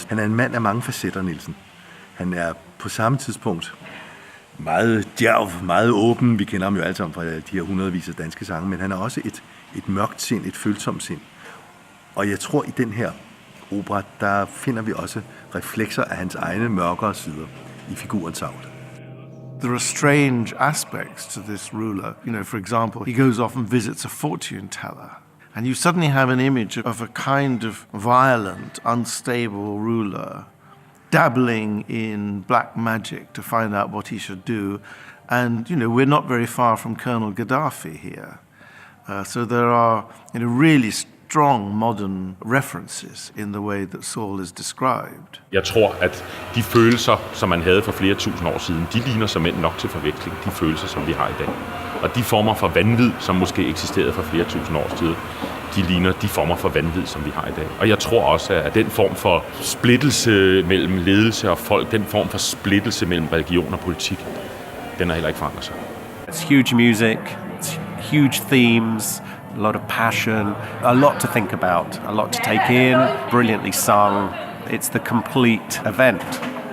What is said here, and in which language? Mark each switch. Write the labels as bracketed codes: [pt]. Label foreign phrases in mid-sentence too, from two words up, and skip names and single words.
[da] Han er en mand af mange facetter, Nielsen. Han er på samme tidspunkt meget djærv, meget åben. Vi kender ham jo alle sammen fra de her hundredvis af danske sange, men han er også et mørkt sind, et følsomt sind. Og jeg tror, i den her opera, der finder vi også reflekser af hans egne mørkere sider i figuren Saul. [en] There are strange aspects to this ruler. You know, for example, he goes off and visits a fortune teller. And you suddenly have an image of a kind of violent, unstable ruler dabbling in black magic to find out what he should do. And, you know, we're not very far from Colonel Gaddafi here. So there are, you know, really strong modern references in the way that Saul is described. [da] Jeg tror, at de følelser, som man havde for flere tusind år siden, de ligner såmænd nok til forveksling de følelser, som vi har i dag. Og de former for vanvid, som måske eksisterede for flere tusind år siden, de ligner de former for vanvid, som vi har i dag. Og jeg tror også, at den form for splittelse mellem ledelse og folk, den form for splittelse mellem religion og politik, den har heller ikke forandret sig. [en] It's huge music, it's huge themes, a lot of passion, a lot to think about, a lot to take in, brilliantly sung. It's the complete event.